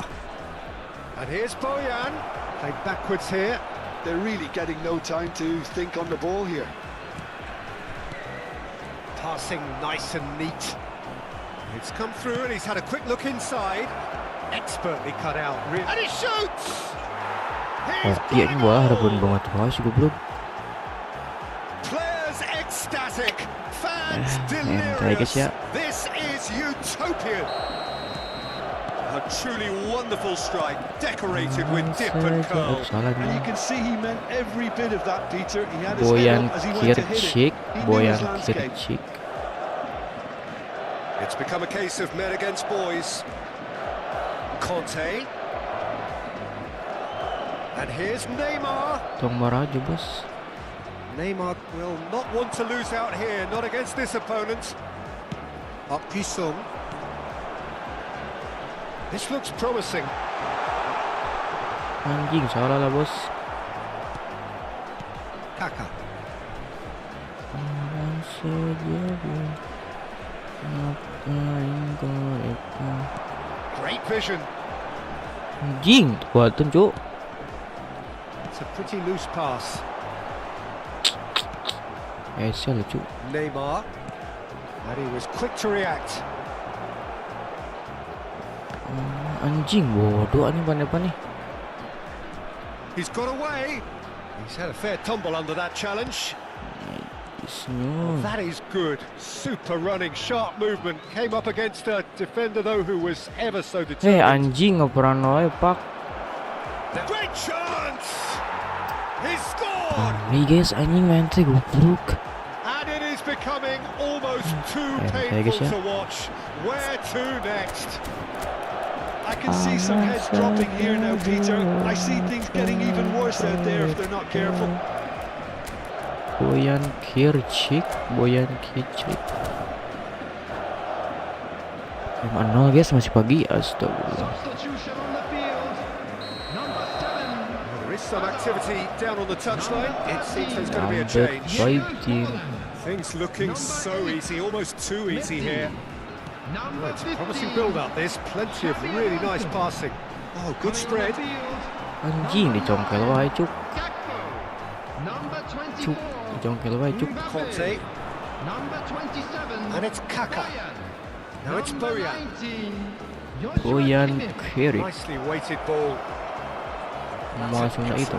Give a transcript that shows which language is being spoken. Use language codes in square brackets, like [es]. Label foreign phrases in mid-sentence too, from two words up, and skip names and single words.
[en] And here's Boyan. Played backwards here. They're really getting no time to think on the ball here. Passing nice and neat. It's come through and he's had a quick look inside. Expertly cut out. And he shoots! He's [id] Iya wah, harapan banget wah si goblok. [en] Players ecstatic, fans [id] Entah guys ya. [en] delirious. This is utopian. A truly wonderful strike, decorated with dip and curl. And you can see he meant every bit of that, Peter. He had his head Boyan up as he went to hit Krejcik, it. He knew Boyan his landscape. Krejcik. It's become a case of men against boys. Conte. And here's Neymar. [su] Tong marah aja, bos. [en] Neymar will not want to lose out here, not against this opponent. Park Ji-sung. This looks promising. [id] Anjing, salah lah, bos. [en] Kaka. Great vision. [jv] Anjing, kuatan, Cuk. [en] It's a pretty loose pass. [jv] Esel, Cuk. [en] Neymar. And he was quick to react. [id] Anjing, bodoh nih apa nih? [en] He's got away. He's had a fair tumble under that challenge. Senyum. That is good. Super running, sharp movement. Came up against a defender though who was ever so determined. [su] Anjing ngoperan wae, Pak. [en] Great chance! He scored! [id] Nih guys, [su] anjing main teh goblok. [en] And it is becoming almost too [id] Kayak guys [en] painful ya. to watch. Where to next? I can see some heads dropping here now, Peter. I see things getting even worse out there if they're not careful. Boyan Krejcik. 5-0 guys, masih pagi. Astagfirullah. Substitution on the field. Number 7. There is some activity down on the touchline. It seems there's going to be a Number change. 15. Things looking so easy, almost too easy here. Number Well, it's a 15. promising build-up. There's plenty of really nice passing. Oh, good spread. [su] Anjing dicongkel wae, Cuk. [en] Number Cuk, 24. [su] dicongkel wae, Cuk. [en] Conte. Number 27. And it's Kaka. Now it's Boyan. Boyan Krejcik. Nicely weighted ball. [id] Langsung na itu,